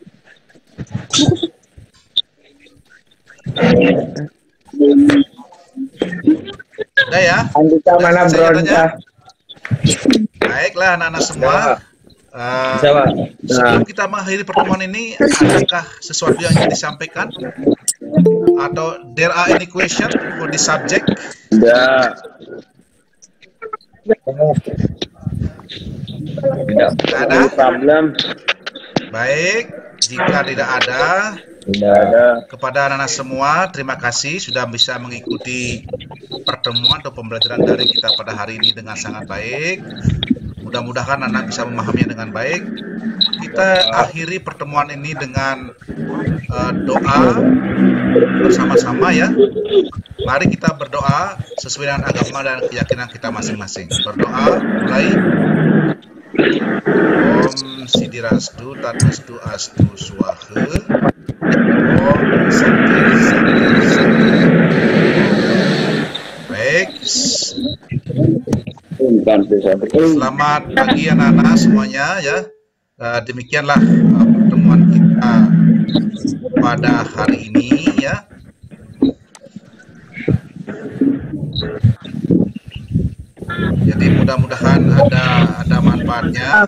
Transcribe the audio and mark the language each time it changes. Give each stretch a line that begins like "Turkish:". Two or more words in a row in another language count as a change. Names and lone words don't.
Indonesian: Sudah ya? Andika mana bronca? Baiklah anak-anak semua. Bisa, Pak. Sebelum kita mengakhiri pertemuan ini, adakah sesuatu yang ingin disampaikan?
English: Atau there are any question for the subject?
Indonesian: Tidak. Tidak ada problem. Baik, jika tidak ada, kepada anak-anak semua, terima kasih sudah bisa mengikuti pertemuan atau pembelajaran daring kita pada hari ini dengan sangat baik. Mudah-mudahan anak bisa memahaminya dengan baik. Kita akhiri pertemuan ini dengan doa bersama-sama ya. Mari kita berdoa sesuai dengan agama dan keyakinan kita masing-masing. Berdoa mulai.
Sanskrit: Om Sidirastu Tatustu Astu Swaha. Om Santi Santi Santi.
Indonesian: Baik. Selamat pagi anak-anak semuanya ya. Demikianlah pertemuan kita pada hari ini ya. Jadi mudah-mudahan ada manfaatnya.